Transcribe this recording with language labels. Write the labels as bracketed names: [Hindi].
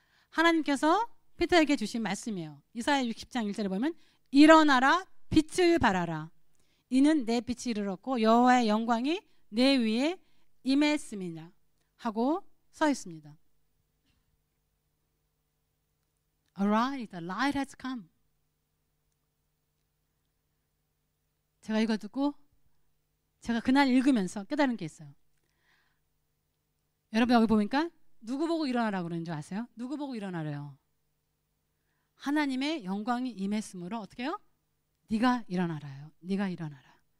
[Korean] 하나님께서 피터에게 주신 말씀이에요. 이사야 60장 1절에 보면 일어나라 빛을 발하라 이는 내 빛이 이르렀고 여호와의 영광이 내 위에 임했음이냐 하고 써 있습니다. [English] Arise, the light has come. [Korean] 제가 이거 듣고 제가 그날 읽으면서 깨달은 게 있어요. 여러분 여기 보니까 누구 보고 일어나라고 그러는 줄 아세요? 누구 보고 일어나래요? 하나님의 영광이 임했으므로 어떻게 해요? 네가 일어나라요. 네가 일어나라.